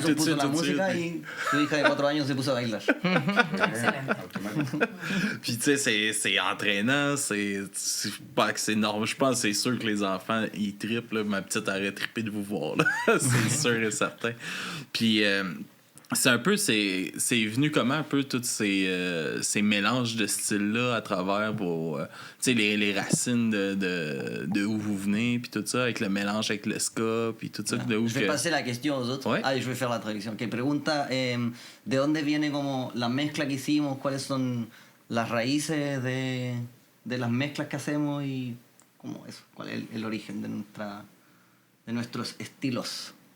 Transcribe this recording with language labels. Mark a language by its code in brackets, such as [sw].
[fr] tout de suite. [es] La música y su hija de 4 años se puso a bailar. [fr] Puis tu sais, c'est entraînant. C'est pas que c'est normal. Je pense que c'est sûr que les enfants, ils trippent. Là. Ma petite aurait trippé de vous voir. Là. C'est sûr et certain. Puis... c'est un peu, c'est venu comment un peu tous ces mélanges de styles-là à travers les racines de où vous venez, puis tout ça, avec le mélange avec le ska, puis tout ça. Je vais passer la question aux autres. Je vais faire la traduction. [es] Que pregunta, ¿de dónde viene como la mezcla que hicimos? ¿Cuáles son las raíces de las mezclas que hacemos? Y ¿cómo eso? ¿Cuál es el origen de nuestros estilos?